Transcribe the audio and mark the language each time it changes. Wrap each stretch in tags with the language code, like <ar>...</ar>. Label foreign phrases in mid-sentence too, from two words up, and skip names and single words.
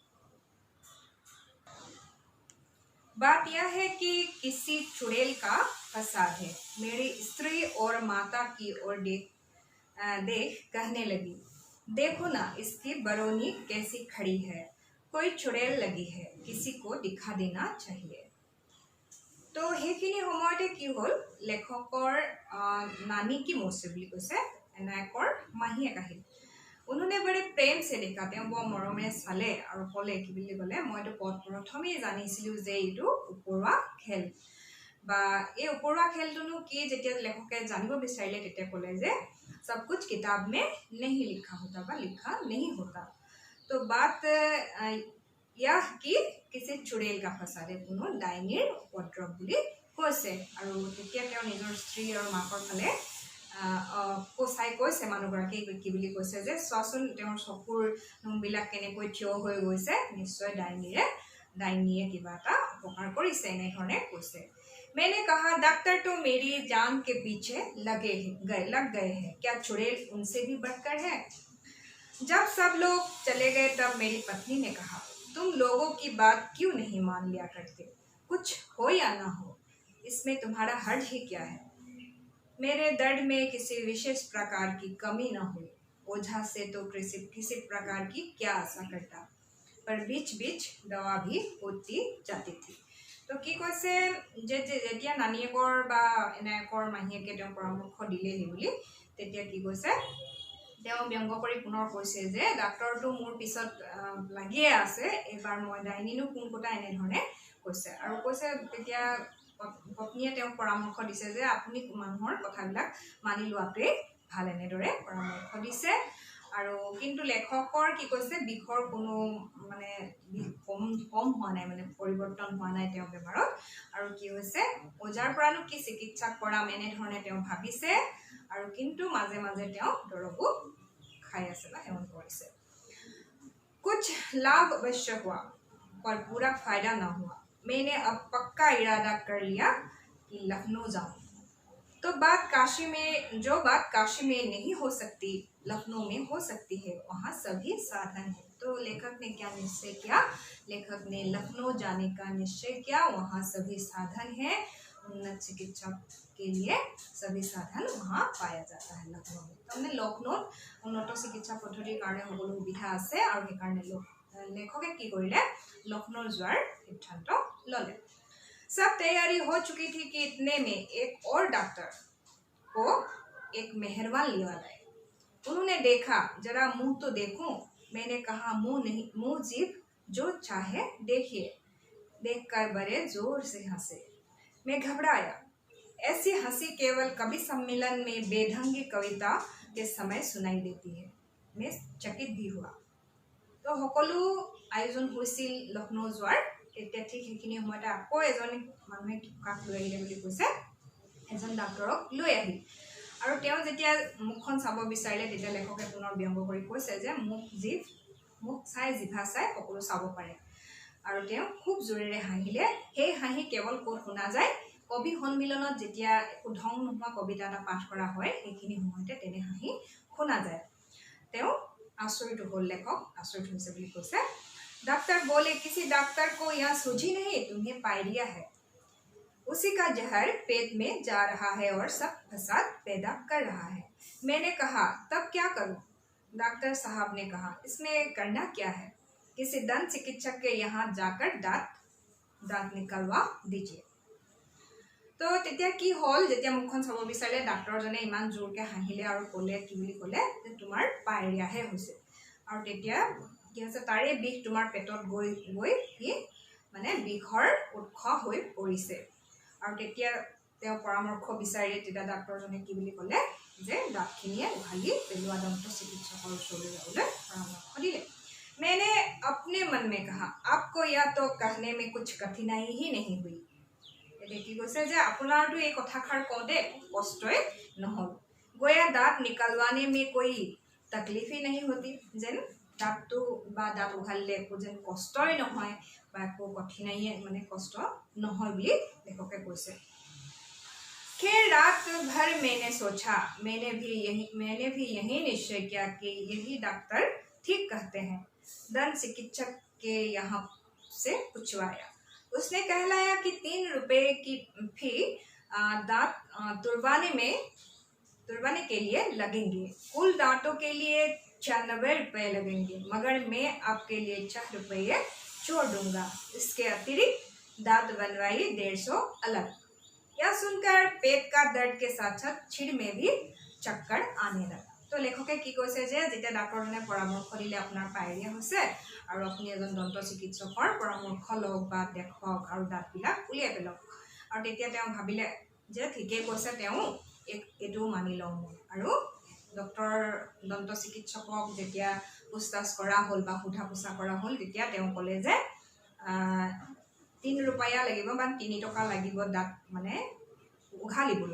<hi>बात यह है कि किसी चुड़ैल का फसाद है। मेरी स्त्री और माता की ओर देख कहने लगी, देखो ना, इसकी बरौनी कैसी खड़ी है, कोई चुड़ैल लगी है, किसी को दिखा देना चाहिए।</hi> <as>तो সেইখিনি সময়তে কি হ'ল, লেখকৰ</as> <hi>नानी की मौसी</hi> <as>বুলি কৈছে, এনায়কৰ মাহীয়েক আহিল।</as> <hi>उन्होंने बड़े प्रेम से देखा,</hi> <as>তেওঁ বৰ মৰমেৰে চালে আৰু ক'লে, কি বুলি ক'লে, মইতো প্ৰথমেই জানিছিলোঁ যে এইটো উপৰুৱা খেল। বা এই উপৰুৱা খেলটোনো কি, যেতিয়া লেখকে জানিব বিচাৰিলে তেতিয়া ক'লে যে</as> <hi>सब कुछ किताब में नहीं लिखा होता</hi> <as>বা</as> <hi>लिखा नहीं होता। तो बात यह कि किसी चुड़ैल का फसाद है,</hi> <as>কোনো ডাইনীৰ উপদ্ৰৱ বুলি কৈছে। আৰু তেতিয়া তেওঁ নিজৰ স্ত্ৰী আৰু মাকৰ ফালে চাই কৈছে, মানুহগৰাকী কি বুলি কৈছে যে চোৱাচোন তেওঁৰ চকুৰ নোমবিলাক কেনেকৈ থিয় হৈ গৈছে, নিশ্চয় ডাইনীয়ে কিবা এটা অপকাৰ কৰিছে, এনেধৰণে কৈছে।</as> <hi>मैंने कहा, डॉक्टर तो मेरी जान के पीछे लग गए हैं, क्या चुड़ैल उनसे भी बढ़कर है। जब सब लोग चले गए तब मेरी पत्नी ने कहा, तुम लोगों की बात क्यों नहीं मान लिया करते, कुछ हो या ना हो, इसमें तुम्हारा हर्ज ही क्या है। मेरे दर्द में किसी विशेष प्रकार की कमी न हुई, ओझा से तो किसी प्रकार की क्या आशा करता, पर बीच बीच दवा भी होती जाती थी।</hi> <as>तो কি কৈছে যে যেতিয়া নানিয়েকৰ বা এনায়কৰ মাহীয়েকে তেওঁ পৰামৰ্শ দিলেহি বুলি, তেতিয়া কি কৈছে, তেওঁ ব্যংগ কৰি পুনৰ কৈছে যে ডাক্তৰটো মোৰ পিছত লাগিয়ে আছে, এবাৰ মই ডাইনীনো কোন কথা, এনেধৰণে কৈছে। আৰু কৈছে তেতিয়া পত্নীয়ে তেওঁক পৰামৰ্শ দিছে যে আপুনি মানুহৰ কথাবিলাক মানি লোৱাটোৱেই ভাল, এনেদৰে পৰামৰ্শ দিছে। আৰু কিন্তু লেখকৰ কি কৈছে, বিষৰ কোনো মানে কম হোৱা নাই, মানে পৰিৱৰ্তন হোৱা নাই তেওঁৰ বেমাৰত। আৰু কি হৈছে, ওজাৰ পৰানো কি চিকিৎসা কৰাম, এনেধৰণে তেওঁ ভাবিছে। আৰু কিন্তু মাজে মাজে তেওঁ দৰৱো খাই আছে বা সেৱন কৰিছে।</as> <hi>कुछ लाभ अवश्य हुआ पर पूरा फायदा न हुआ। मैंने अब पक्का इरादा कर लिया कि लखनऊ जाऊं। तो बात काशी में नहीं हो सकती, लखनऊ में हो सकती है, वहाँ सभी साधन है। तो लेखक ने क्या निश्चय किया, लेखक ने लखनऊ जाने का निश्चय किया, वहाँ सभी साधन है, उन्नत चिकित्सा के लिए सभी साधन वहाँ पाया जाता है लखनऊ में।</hi> <as>তাৰমানে লক্ষ্ণৌত উন্নত চিকিৎসা পদ্ধতিৰ কাৰণে সকলো সুবিধা আছে আৰু সেইকাৰণে লেখকে কি কৰিলে লখনৌ যোৱাৰ সিদ্ধান্ত ল'লে।</as> <hi>सब तैयारी हो चुकी थी कि इतने में एक और डॉक्टर को एक मेहरबान लिवा लाए। उन्होंने देखा, जरा मुंह तो देखूं। मैंने कहा, मुंह नहीं, मुंह जीभ जो चाहे देखिए। देखकर बड़े जोर से हंसे। मैं घबराया। ऐसी हंसी केवल कवि सम्मेलन में बेढंगी कविता के समय सुनाई देती है। मैं चकित भी हुआ।</hi> <as>तो সকলো আয়োজন হৈছিল লখনৌ যোৱাৰ। তেতিয়া ঠিক সেইখিনি সময়তে আকৌ এজন মানুহে কাক লৈ আহিলে বুলি কৈছে, এজন ডাক্তৰক লৈ আহিল। আৰু তেওঁ যেতিয়া মুখখন চাব বিচাৰিলে তেতিয়া লেখকে পুনৰ ব্যংগ কৰি কৈছে যে মুখ চাই জিভা চাই সকলো চাব পাৰে। আৰু তেওঁ খুব জোৰেৰে হাঁহিলে। সেই হাঁহি কেৱল ক'ত শুনা যায়, কবি সন্মিলনত যেতিয়া একো ঢং নোহোৱা কবিতা এটা পাঠ কৰা হয় সেইখিনি সময়তে তেনে হাঁহি শুনা যায়।</as> <hi>তেওঁ आश्चर्य होल, लेखक आश्चर्य हुई से कैसे। डॉक्टर बोले, किसी डॉक्टर को यहाँ सूझी नहीं, तुम्हें पायरिया है। उसी का जहर पेट में जा रहा है और सब फसाद पैदा कर रहा है। मैंने कहा, तब क्या करूं? डॉक्टर साहब ने कहा, इसमें करना क्या है, किसी दंत चिकित्सक के यहाँ जाकर दांत निकलवा दीजिए।</hi> <as>तो তেতিয়া কি হল, যেতিয়া মুখখন চাব বিচাৰিলে ডাক্তৰজনে ইমান জোৰকে হাঁহিলে আৰু ক'লে, কি বুলি ক'লে যে তোমাৰ পায়ৰিয়াহে হৈছে। আৰু তেতিয়া কি হৈছে, তাৰে বিষ তোমাৰ পেটত গৈ গৈ কি মানে বিষৰ উৎস হৈ পৰিছে। আৰু তেতিয়া তেওঁ পৰামৰ্শ বিচাৰি তেতিয়া ডাক্তৰজনে কি বুলি ক'লে যে দাঁতখিনিয়ে উঘালি পেলোৱা দন্ত চিকিৎসকৰ ওচৰলৈ যাবলৈ পৰামৰ্শ দিলে।</as> <hi>मैंने अपने मन में कहा, आपको या तो कहने में कुछ कठिनाई ही नहीं हुई।</hi> <as>কি কৈছে যে আপোনাৰটো এই কথাষাৰ কওঁতে কষ্টই নহল।</as> <hi>गोया दांत निकलवाने में कोई तकलीफ ही नहीं होती,</hi> <as>যেন দাঁতটো বা দাঁত উঘালিলে একো যেন কষ্টই নহয় বা একো কঠিনাই মানে কষ্ট নহয় বুলি লেখকে কৈছে।</as> <hi>खैर रात भर मैंने सोचा, मैंने भी यही निश्चय किया कि यही डॉक्टर ठीक कहते हैं। दंत चिकित्सक के यहाँ से पूछवाया। उसने कहलाया कि 3 रुपए की फी दांत तुड़वाने के लिए लगेंगे। कुल दांतों के लिए 96 रुपए लगेंगे, मगर मैं आपके लिए 4 रुपये छोड़ दूंगा। इसके अतिरिक्त दांत बनवाई 150 अलग। यह सुनकर पेट का दर्द के साथ साथ छिड़ में भी चक्कर आने लगा।</hi> <as>तो लेखके কি কৈছে যে যেতিয়া ডাক্তৰজনে পৰামৰ্শ দিলে আপোনাৰ পায়ৰিয়া হৈছে আৰু আপুনি এজন দন্ত চিকিৎসকৰ পৰামৰ্শ লওক বা দেখক আৰু দাঁতবিলাক উলিয়াই পেলাওক। আৰু তেতিয়া তেওঁ ভাবিলে যে ঠিকেই কৈছে, তেওঁ এইটো মানি লওঁ মই। আৰু দন্ত চিকিৎসকক যেতিয়া পুছতাছ কৰা হ'ল বা সোধা পোছা কৰা হ'ল তেতিয়া তেওঁ ক'লে যে 3 रुपया লাগিব বা 3 টকা লাগিব দাঁত মানে উঘালিবলৈ।</as>